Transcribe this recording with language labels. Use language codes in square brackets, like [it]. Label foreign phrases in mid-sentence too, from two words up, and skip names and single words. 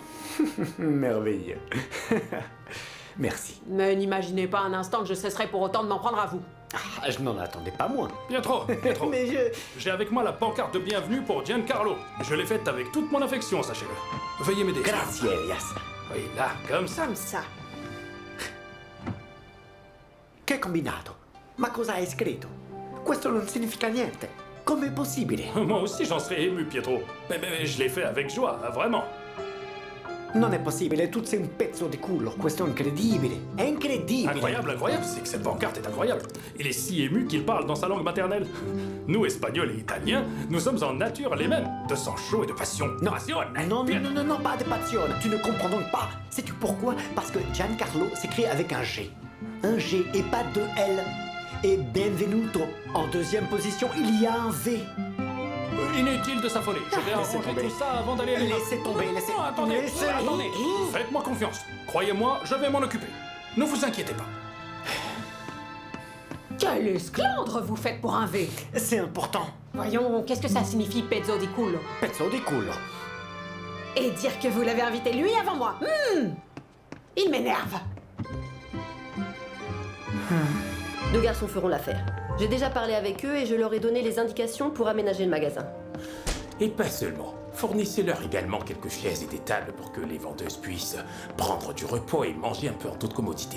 [fr] Merveilleux. Merci. Mais n'imaginez pas un instant que je cesserai pour autant de m'en prendre à vous. Ah, je n'en attendais pas moins. Pietro, Mais j'ai avec moi la pancarte de bienvenue pour Giancarlo. Je l'ai faite avec toute mon affection, sachez-le. Veuillez m'aider. [it] Grazie, Elias. [fr] Oui, là, comme ça. Comme ça. [it] Che combinato? Ma cosa hai scritto? Questo non significa niente. Com'è possibile? [fr] Moi aussi, j'en serais ému, Pietro. Mais je l'ai fait avec joie, vraiment. [it] Non è possibile, tu sei un pezzo di culo. Questo è incredibile. È incredibile. [fr] Incroyable, incroyable, c'est que cette pancarte est incroyable. Il est si ému qu'il parle dans sa langue maternelle. Nous, Espagnols et Italiens, nous sommes en nature les mêmes, de sang chaud et de passion. Non, Passion. non, pas de passion. Tu ne comprends donc pas. Sais-tu pourquoi? Parce que Giancarlo s'écrit avec un G. Un G et pas deux L. Et benvenuto. En deuxième position, il y a un V. Inutile de s'affoler. Je vais Laissez arranger tomber. tout ça avant d'aller à l'école. Laissez tomber, laissez... Non, attendez, attendez. Faites-moi confiance. Croyez-moi, je vais m'en occuper. Ne vous inquiétez pas. Quel esclandre vous faites pour un V. C'est important. Voyons, qu'est-ce que ça signifie, [it] pezzo di culo? Pezzo di culo. [fr] Et dire que vous l'avez invité lui avant moi. Il m'énerve. Deux garçons feront l'affaire. J'ai déjà parlé avec eux et je leur ai donné les indications pour aménager le magasin. Et pas seulement. Fournissez-leur également quelques chaises et des tables pour que les vendeuses puissent prendre du repos et manger un peu en toute commodité.